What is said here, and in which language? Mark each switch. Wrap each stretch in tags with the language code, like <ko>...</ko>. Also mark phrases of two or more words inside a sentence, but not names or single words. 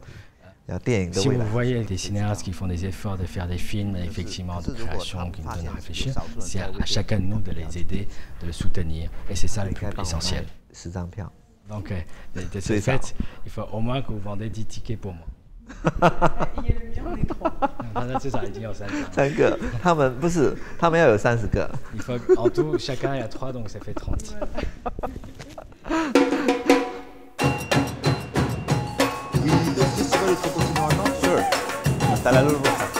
<fr>Si vous voyez des cinéastes qui font des efforts de faire des films, effectivement, de création, qui nous donnent à réfléchir, c'est à chacun de nous de les aider, de les soutenir. Et c'est ça le plus essentiel. Donc, de ce fait, il faut au moins que vous vendez 10 tickets pour moi.</fr> <zh>至少已经有3张。 3个，他们不是，他们要有30个。</zh> <fr>Il faut en tout chacun il y a 3 donc ça fait 30. Sure.</fr> <es>Hasta la luz.</es>